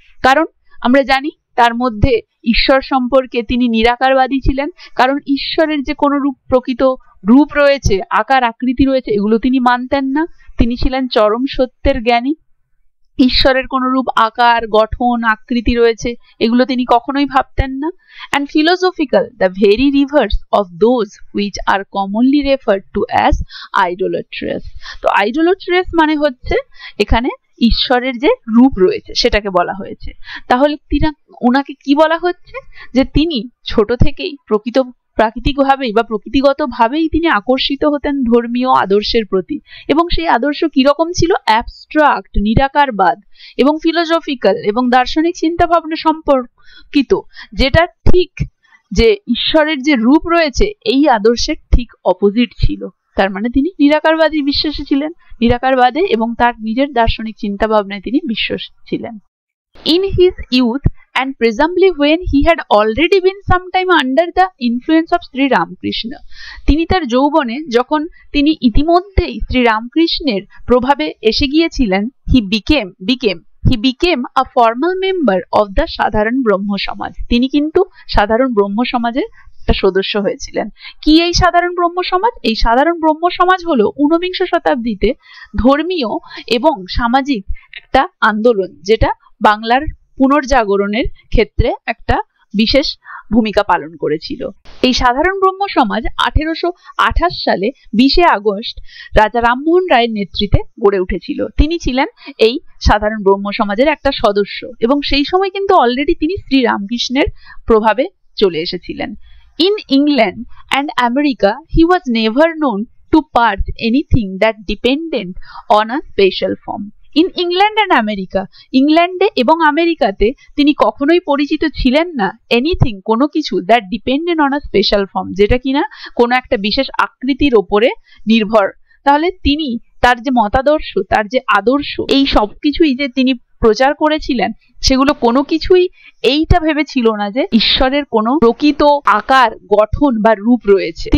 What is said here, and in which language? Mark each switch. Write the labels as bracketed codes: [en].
[bn] কারণ আমরা জানি তার মধ্যে ঈশ্বর সম্পর্কে তিনি নিরাকারবাদী ছিলেন, কারণ ঈশ্বরের যে কোনো প্রকৃত রূপ রয়েছে, আকার আকৃতি রয়েছে, এগুলো তিনি মানতেন না। তিনি ছিলেন চরম সত্যের জ্ঞানী। ঈশ্বরের কোন রূপ, আকার, গঠন, আকৃতি রয়েছে, এগুলো তিনি কখনোই ভাবতেন না। [en] and philosophical, the very reverse of those which are commonly referred to as idolatrous। [bn] তো idolatrous মানে হচ্ছে এখানে ঈশ্বরের যে রূপ রয়েছে সেটাকে বলা হয়েছে। তাহলে ওনাকে কি বলা হচ্ছে, যে তিনি ছোট থেকেই প্রাকৃতিকভাবেই বা প্রকৃতিগতভাবেই তিনি আকর্ষিত হতেন ধর্মীয় আদর্শের প্রতি, এবং সেই আদর্শ কিরকম ছিল? অ্যাবস্ট্রাক্ট, নিরাকারবাদ, এবং ফিলোসফিক্যাল এবং দার্শনিক চিন্তা ভাবনা সম্পর্কিত, যেটা ঠিক যে ঈশ্বরের যে রূপ রয়েছে এই আদর্শের ঠিক অপোজিট ছিল। তার মানে তিনি নিরাকারবাদী বিশ্বাসী ছিলেন, নিরাকারবাদে এবং তার নিজের দার্শনিক চিন্তা ভাবনায় তিনি বিশ্বাসী ছিলেন। [en] In his youth and presumably when he had already been sometime under the influence of Sri Ramakrishna, [bn] তিনি তার যৌবনে যখন তিনি ইতিমধ্যেই শ্রী রামকৃষ্ণের প্রভাবে এসে গিয়েছিলেন, [en] he became he became a formal member of the Sadharan Brahmo Samaj. [bn] তিনি কিন্তু সাধারণ ব্রহ্ম সমাজের একটা সদস্য হয়েছিলেন। কি এই সাধারণ ব্রহ্ম সমাজ? এই সাধারণ ব্রহ্ম সমাজ হলো ঊনবিংশ শতাব্দীতে ধর্মীয় এবং সামাজিক একটা আন্দোলন, যেটা বাংলার পুনর্জাগরণের ক্ষেত্রে একটা বিশেষ ভূমিকা পালন করেছিল। এই সাধারণ ব্রহ্ম সমাজ 1828 সালে 20 আগস্ট রাজা রামমোহন রায়ের নেতৃত্বে গড়ে উঠেছিল। তিনি ছিলেন এই সাধারণ ব্রহ্ম সমাজের একটা সদস্য এবং সেই সময় কিন্তু অলরেডি তিনি শ্রী রামকৃষ্ণের প্রভাবে চলে এসেছিলেন। [en] In England and America, he was never known to purge anything that depended on a special form. In England and America, [bn] ইংল্যান্ডে এবং আমেরিকাতে তিনি কখনোই পরিচিত ছিলেন না এনিথিং, কোনো কিছু [en] that depended on a special form, [bn] যেটা কিনা কোনো একটা বিশেষ আকৃতির ওপরে নির্ভর। তাহলে তিনি তার যে মতাদর্শ, তার যে আদর্শ, এই সব কিছুই যে তিনি প্রচার করেছিলেন, সেগুলো কোনো কিছুই এইটা ভেবেছিল না যে ঈশ্বরের কোনো প্রকৃত আকার, গঠন বা রূপ রয়েছে।